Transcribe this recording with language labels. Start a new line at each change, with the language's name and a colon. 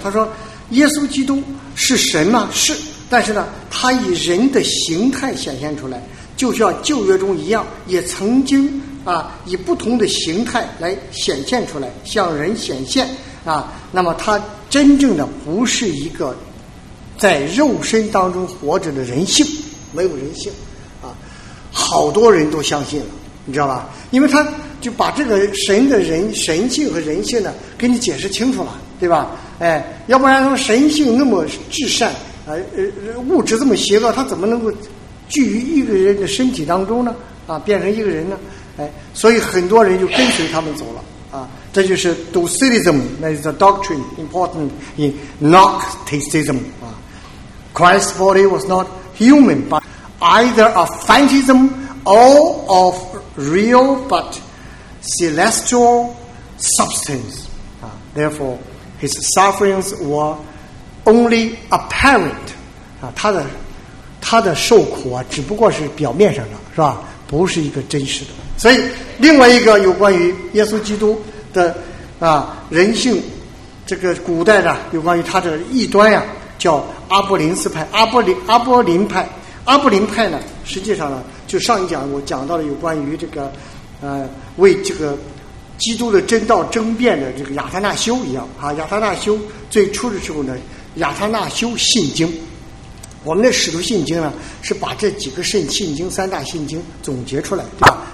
Chinese: 他说耶稣基督是神吗？是，但是呢他以人的形态显现出来，就像旧约中一样，也曾经以不同的形态来显现出来，向人显现那么他真正的不是一个在肉身当中活着的人性，没有人性好多人都相信了，你知道吧？因为他就把这个神的人神性和人性呢给你解释清楚了，对吧？要不然说神性那么至善，物质这么邪恶，他怎么能够聚于一个人的身体当中呢？变成一个人呢？所以很多人就跟随他们走了这就是
English: Docetism，
Chinese: 那是
English: the doctrine important in Gnosticism Christ's body was not human but either a phantasm or of real but celestial substance therefore his sufferings were only apparent
Chinese: 他的受苦啊只不过是表面上的，是吧？不是一个真实的。所以另外一个有关于耶稣基督的人性，这个古代的有关于他的异端呀，叫阿波林斯派，阿波林派。阿波林派呢，实际上呢，就上一讲我讲到了有关于这个为这个基督的真道争辩的这个亚他那修一样亚他那修最初的时候呢，亚他那修信经，我们的使徒信经呢，是把这几个圣信经三大信经总结出来，对吧？